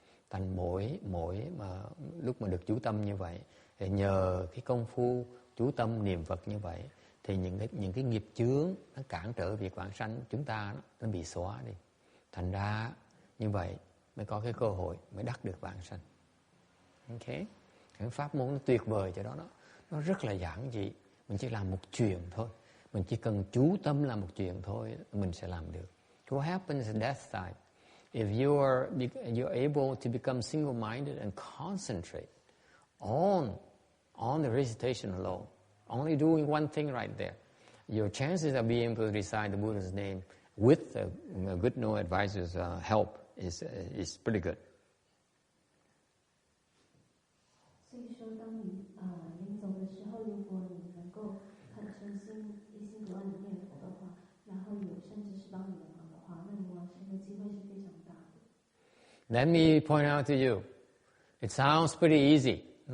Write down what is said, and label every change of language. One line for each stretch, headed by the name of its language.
Vietnamese: Thành mỗi mà lúc mà được chú tâm như vậy, thì nhờ cái công phu chú tâm niệm Phật như vậy, thì những cái nghiệp chướng nó cản trở việc vãng sanh chúng ta nó bị xóa đi. Thành ra như vậy mới có cái cơ hội mới đắc được vãng sanh. Ok, cái pháp môn nó tuyệt vời cho đó. Nó rất là giản dị. Mình chỉ làm một chuyện thôi. Mình chỉ cần chú tâm làm một chuyện thôi, mình sẽ làm được.
English: What happens at that time? If you're able to become single-minded and concentrate on the recitation alone, only doing one thing right there, your chances of being able to recite the Buddha's name with a good no advisor's help is pretty good.
Chinese: 所以说，当你临走的时候，如果你能够很诚心、一心不乱的念佛的话，然后有善知识帮你的忙的话，那你完成的机会是非常大的。
English: Let me point out to you, it sounds pretty easy.